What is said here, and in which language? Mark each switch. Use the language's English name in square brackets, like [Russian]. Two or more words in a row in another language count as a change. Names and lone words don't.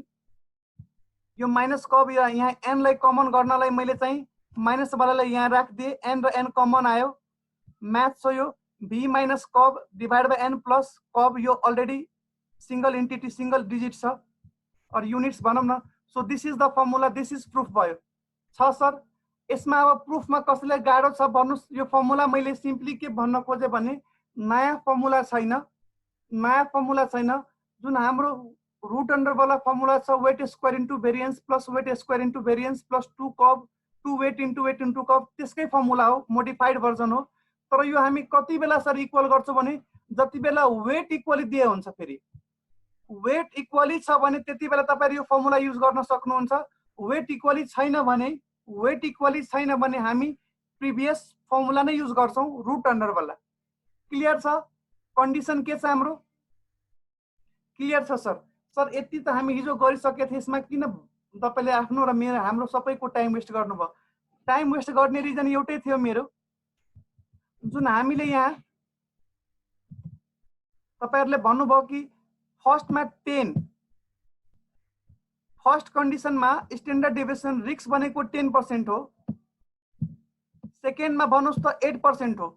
[Nepali] यो माइनस कब यहाँ n लाई कमन गर्नलाई मैले चाहिँ माइनस वालालाई यहाँ राखिदिए, n र n कमन आयो, म्याथ छ यो v [English] minus cov divide by n plus cov, [Nepali] यो [English] already single entity single digit [Nepali] छ और युनिट्स भनौं न। [English] so this is the formula, this is proof [Nepali] भयो छ सर। यसमा अब प्रुफमा कसैलाई गाह्रो छ भन्नुस्। यो फर्मुला मैले सिम्पली के भन्न खोजे भने नयाँ फर्मुला छैन, नयाँ फर्मुला छैन। जुन हाम्रो [English] root under [Nepali] वाला फर्मुला छ, [English] weight square into variance plus weight square into variance plus 2 cov, 2 weight into cov, [Nepali] त्यसकै फर्मुला हो, [English] modified version [Nepali] हो। तर यो हामी कति बेला सर इक्वल गर्छौं भने जति बेला [English] weight equally [Nepali] दिए हुन्छ। फेरि [English] weight equally [Nepali] छ भने त्यति बेला तपाईहरु यो फर्मुला युज गर्न सक्नुहुन्छ। [English] weight equally [Nepali] छैन भने हामी प्रिभियस फर्मुला नै युज गर्छौं, [English] root under [Nepali] वाला। क्लियर छ? कन्डिसन के छ हाम्रो? क्लियर छ सर? सर यति त हामी हिजो गरिसके थिए, यसमा किन तपाईले आफ्नो र मेरो हाम्रो सबैको [English] time waste [Nepali] गर्नुभयो? [English] time waste [Nepali] गर्ने रिजन एउटै थियो मेरो, जुन हामीले यहाँ तपाईहरुले भन्नुभयो कि फर्स्टमा 10, फर्स्ट कन्डिसनमा [English] standard deviation risk [Nepali] भनेको 10% हो, सेकेन्डमा भन्नुस् त 8% हो।